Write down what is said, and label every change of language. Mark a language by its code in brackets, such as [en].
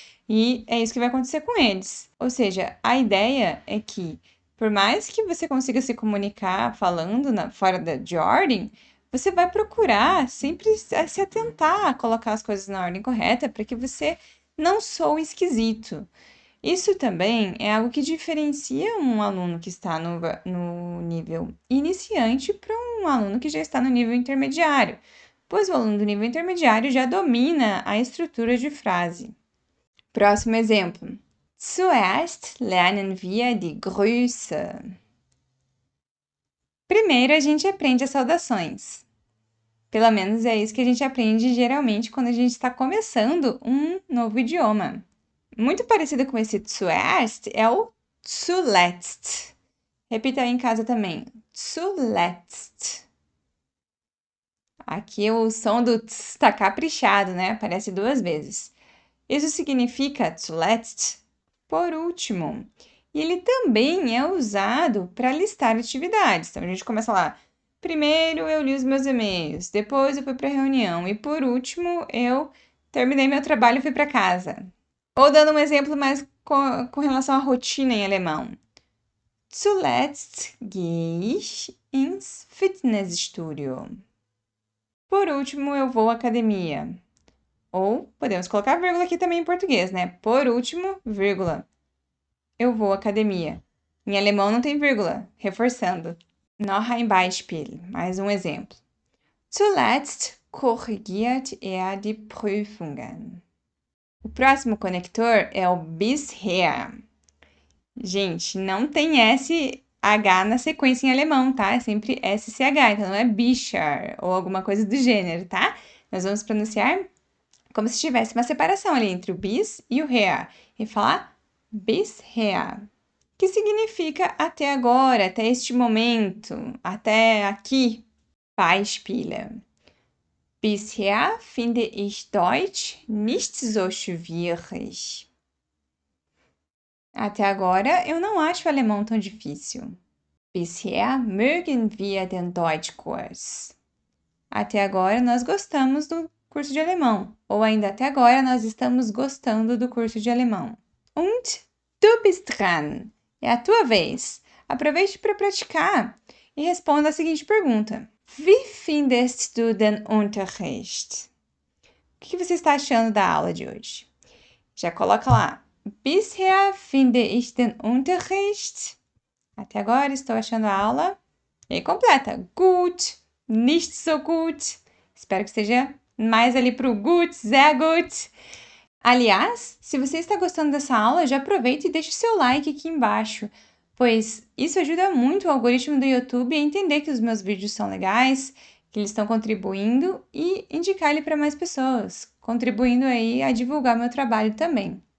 [pt] E é isso que vai acontecer com eles. Ou seja, a ideia é que, por mais que você consiga se comunicar falando fora de ordem, você vai procurar sempre se atentar a colocar as coisas na ordem correta para que você não soe esquisito. Isso também é algo que diferencia um aluno que está no nível iniciante para um aluno que já está no nível intermediário, pois o aluno do nível intermediário já domina a estrutura de frase. Próximo exemplo. [de] Zuerst lernen wir die Grüße. [pt] Primeiro a gente aprende as saudações. Pelo menos é isso que a gente aprende geralmente quando a gente está começando um novo idioma. Muito parecido com esse zuerst é o zuletzt. Repita aí em casa também. Zuletzt. Aqui o som do tz está caprichado, né? Aparece 2 vezes. Isso significa zuletzt, por último. E ele também é usado para listar atividades. Então, a gente começa lá. Primeiro, eu li os meus e-mails. Depois, eu fui para a reunião. E, por último, eu terminei meu trabalho e fui para casa. Ou dando um exemplo mais com relação à rotina em alemão. [de] Zuletzt gehe ich ins Fitnessstudio. [pt] Por último, eu vou à academia. Ou podemos colocar vírgula aqui também em português, né? Por último, vírgula. Eu vou à academia. Em alemão não tem vírgula, reforçando. [de] Noch ein Beispiel, [pt] mais um exemplo. [de] Zuletzt korrigiert er die Prüfungen. [pt] O próximo conector é o bisher. Gente, não tem SH na sequência em alemão, tá? É sempre SCH, então não é bisher ou alguma coisa do gênero, tá? Nós vamos pronunciar como se tivesse uma separação ali entre o bis e o her, e falar bisher, que significa até agora, até este momento, até aqui. [de] Beispiele. Bisher finde ich Deutsch nicht so schwierig. [pt] Até agora eu não acho o alemão tão difícil. [de] Bisher mögen wir den Deutschkurs. [pt] Até agora nós gostamos do curso de alemão, ou ainda até agora nós estamos gostando do curso de alemão. [de] Und du bist dran. [pt] É a tua vez. Aproveite para praticar e responda a seguinte pergunta. [de] Wie findest du den Unterricht? [pt] O que você está achando da aula de hoje? Já coloca lá. [de] Bisher finde ich den Unterricht. [pt] Até agora estou achando a aula. E completa. [de] Gut, nicht so gut. [pt] Espero que esteja mais ali para o gut, sehr gut. Aliás, se você está gostando dessa aula, já aproveita e deixa o seu like aqui embaixo, pois isso ajuda muito o algoritmo do YouTube a entender que os meus vídeos são legais, que eles estão contribuindo e indicar ele para mais pessoas, contribuindo aí a divulgar meu trabalho também.